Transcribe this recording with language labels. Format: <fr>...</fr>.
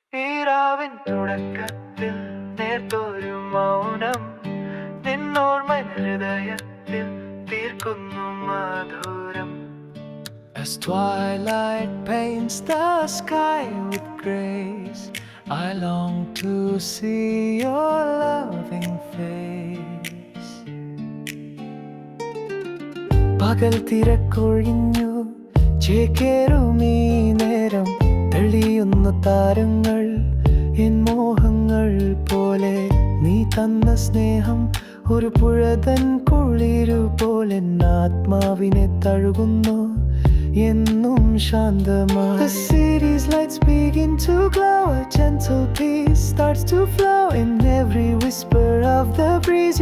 <ml>ഈരാവിൻ തുടക്കത്തിൽ നേർത്തൊരു മൗനം നിന്നോർമ്മ ഹൃദയത്തിൽ തീർക്കുന്നു മധുരം.</ml> <en>As twilight paints the sky with grace, I long to see your loving face.</en> <ml>പകൽ തിരക്കൊഴിഞ്ഞു ചേക്കേറുമീ നേരം, തെളിയുന്നു താരങ്ങൾ എൻ മോഹങ്ങൾ പോലെ. നീ തന്ന സ്നേഹം ഒരു പുഴതൻ കുളിരു പോലെ ആത്മാവിനെ തഴുകുന്നു എന്നും ശാന്തമായി.</ml> <en>The city's lights begin to glow, a gentle peace starts to flow in every whisper of the breeze.</en>